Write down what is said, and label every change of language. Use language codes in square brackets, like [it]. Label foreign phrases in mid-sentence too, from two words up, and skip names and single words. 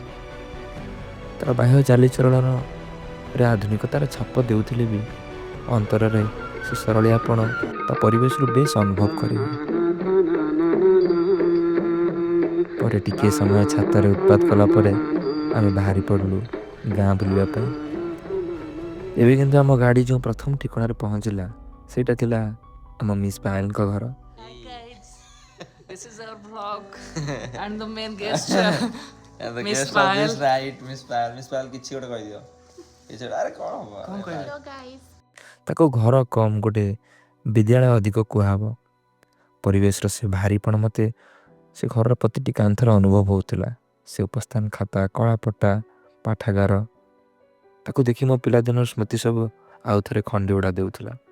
[or] ତାର ବାହ୍ୟ ଚାଲିଚଳନରେ ଆଧୁନିକତାର ଛାପ ଦେଉଥିଲେ ବି ଅନ୍ତରରେ ସେ ସରଳିଆପଣ ତା ପରିବେଶରୁ ବେଶ ଅନୁଭବ କରିହୁଏ। ପରେ ଟିକିଏ ସମୟ ଛାତରେ ଉତ୍ପାତ କଲା ପରେ ଆମେ ବାହାରି ପଡ଼ିଲୁ ଗାଁ ବୁଲିବା ପାଇଁ। ଏବେ କିନ୍ତୁ ଆମ ଗାଡ଼ି ଯେଉଁ ପ୍ରଥମ ଠିକଣାରେ ପହଞ୍ଚିଲା, ସେଇଟା ଥିଲା ଆମ ମିସ୍ ପାୟଲଙ୍କ ଘର। [en] Hi guys, this is our vlog and the main guest Miss Payal. [or] Miss Payal କିଛି ଗୋଟେ କହିଦିଅ। ଆରେ କଣ ହବ? କଣ କହିବି? [en] Hello guys. [or] ତାକୁ ଘର କମ୍ ଗୋଟେ ବିଦ୍ୟାଳୟ ଅଧିକ କୁହାହବ। ପରିବେଶର ସେ ଭାରିପଣ ମୋତେ ସେ ଘରର ପ୍ରତିଟି କାନ୍ଥର ଅନୁଭବ ହେଉଥିଲା। ସେ ଉପସ୍ଥାନ ଖାତା, କଳାପଟା, ପାଠାଗାର, ତାକୁ ଦେଖି ମୋ ପିଲାଦିନର ସ୍ମୃତି ସବୁ ଆଉ ଥରେ ଖଣ୍ଡି ଉଡ଼ା ଦେଉଥିଲା।